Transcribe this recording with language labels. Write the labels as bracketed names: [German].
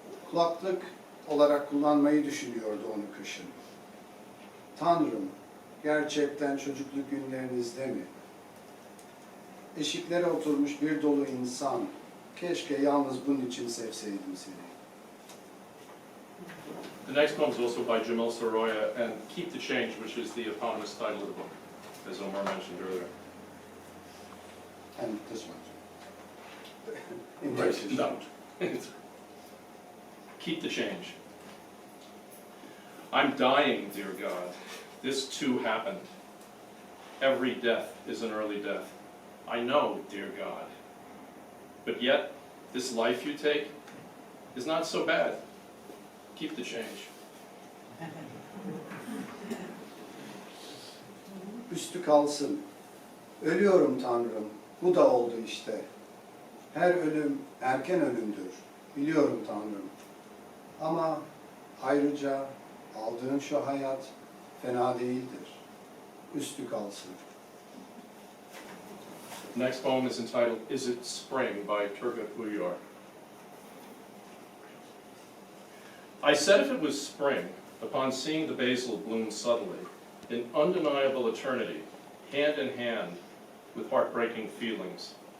[Turkish] Kulaklık olarak kullanmayı düşünüyordu onu kışın. Tanrım, gerçekten çocukluk günlerinizde mi? Eşiklere oturmuş bir dolu insan, keşke yalnız bunun için sevseydim seni. [English] The next poem is also by Jamal Soroya, and Keep the Change, which is the eponymous title of the book, as Omar mentioned earlier. And this one. In Right, Turkish. no. Keep the change. I'm dying, dear God. This too happened. Every death is an early death. I know, dear God. But yet, This life you take is not so bad. Keep the change. [Turkish] Üstü kalsın. Ölüyorum Tanrım. Bu da oldu işte. Her ölüm erken ölümdür. Biliyorum Tanrım. Ama ayrıca aldığın şu hayat fena değildir. Üstü kalsın. [English] Next poem is entitled Is It Spring by Turgut Uyar. I said if it was spring, upon seeing the basil bloom suddenly, in undeniable eternity, hand in hand with heartbreaking feelings.